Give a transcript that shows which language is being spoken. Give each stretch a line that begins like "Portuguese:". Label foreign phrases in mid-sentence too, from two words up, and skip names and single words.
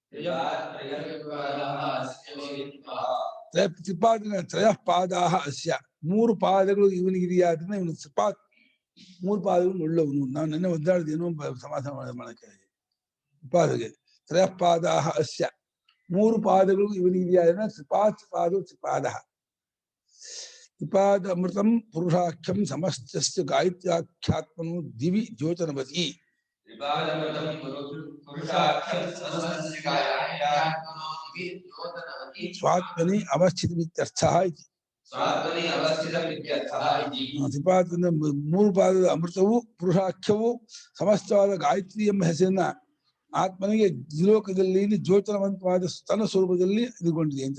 Sanskrit: ತ್ರಯಃ ಪಾದಾಹ ಅಸ್ಯ
Kannada: ಮೂರು ಪಾದಗಳು ಇವನಿಗಿದೆಯಾದ್ರಿಂದ ಇವನು ತ್ರಿಪಾತ್ ಮೂರು ಪಾದಗಳು ಉಳ್ಳವನು. ನಾವು ನೆನ್ನೆ ಒದ್ದಾಡಿದೇನೋ ಸಮಾಧಾನ ಮಾಡಕ್ಕೆ ಪಾದಗೆ
Sanskrit: ತ್ರಯಃ ಪಾದಾಹ ಅಸ್ಯ
Kannada: ಮೂರು ಪಾದಗಳು ಇವನಿಗಿದೆಯಾದ್ರಿಂದ
Sanskrit: ತ್ರಿಪಾತ್ ಪಾದೋ ತ್ರಿಪಾದ ತ್ರಿಪಾದ ಅಮೃತಂ ಪುರುಷಾಖ್ಯಂ ಸಮಸ್ತಸ್ಯ ಗಾಯತ್ರ್ಯಾಖ್ಯಾತ್ಮನು ದಿವಿ ದ್ಯೋತನವತಿ ಸ್ವಾತ್ಮನಿ ಅವಸ್ಥಿತಮಿತ್ಯರ್ಥಃ ಇತಿ.
Kannada: ತ್ರಿಪಾದ ಮೂರು ಪಾದದ ಅಮೃತವು ಪುರುಷಾಖ್ಯವು ಸಮಸ್ತವಾದ ಗಾಯತ್ರಿ ಎಂಬ ಹೆಸರನ್ನ ಆತ್ಮನಿಗೆ ದ್ವಿಲೋಕದಲ್ಲಿ ದ್ಯೋತನವಂತವಾದ ಸ್ತನ ಸ್ವರೂಪದಲ್ಲಿ ಇದುಕೊಂಡಿದೆ ಅಂತ.